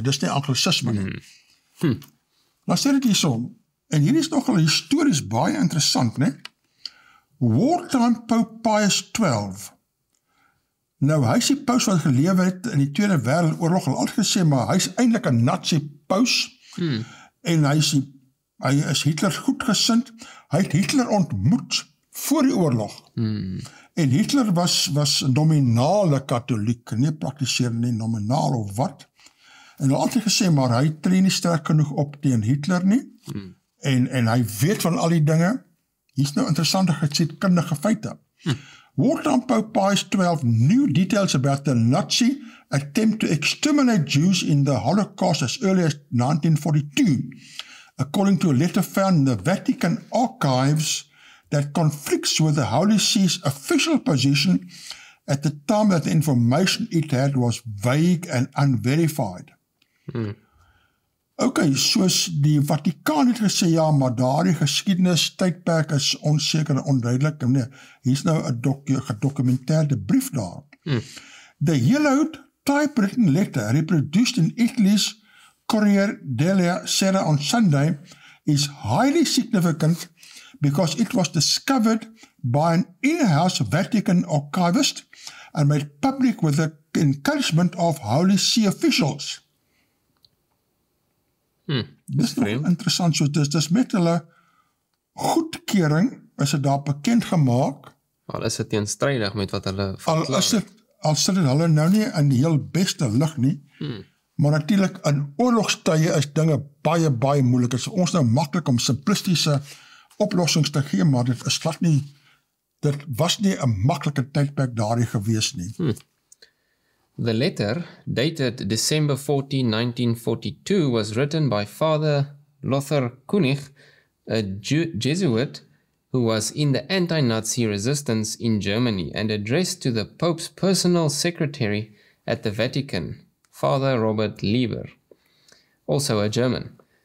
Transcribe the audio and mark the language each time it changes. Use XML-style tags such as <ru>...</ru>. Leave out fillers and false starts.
<af>Dis nie anglisisme nie. Nou sê dit hierso, en hier is nogal histories baie interessant, né? Wartime Pope Pius XII. Nou, hy is die paus wat geleef het in die Tweede Wêreldoorlog, al gesê, maar hy is eintlik 'n Nazi-paus, en hy is Hitler goedgesind. Hy het Hitler ontmoet voor die oorlog. En Hitler was nominale katholiek, nie praktiseerende, nie nominaal of wat. En hy het altyd gesê, maar hy tree nie sterk genoeg op teen Hitler nie, en hy weet van al die dinge. Hier is nou interessante geschiedkundige feite.</af> <en>Wartime Pope Pius XII knew details about the Nazi attempt to exterminate Jews in the Holocaust as early as 1942, according to a letter found in the Vatican archives that conflicts with the Holy See's official position at the time that the information it had was vague and unverified.</en> <af>Okay, soos die Vatikaan het gesê, ja, maar daardie geskiedenis tydperk is onseker en onduidelik. Nee, hier is nou 'n gedokumenteerde brief daar.</af> <en>The yellowed typewritten letter reproduced in Italy's Corriere della Sera on Sunday is highly significant because it was discovered by an in-house Vatican archivist and made public with the encouragement of Holy See officials.</en> <af>Dis nog interessant, so dis met hulle goedkeuring is dit daar bekend gemaak. Al is dit teenstrydig met wat hulle verklaar. Al sit dit hulle nou nie in die heel beste lig nie, maar natuurlik in oorlogstye is dinge baie, baie moeilik. Dit is ons nou maklik om simplistiese oplossings te gee, maar dit is glad nie, dit was nie 'n maklike tydperk daardie gewees nie.</af> <en>The letter, dated December 14, 1942, was written by Father Lothar Koenig, a Jesuit who was in the anti-Nazi resistance in Germany, and addressed to the Pope's personal secretary at the Vatican, Father Robert Lieber, also a German.</en>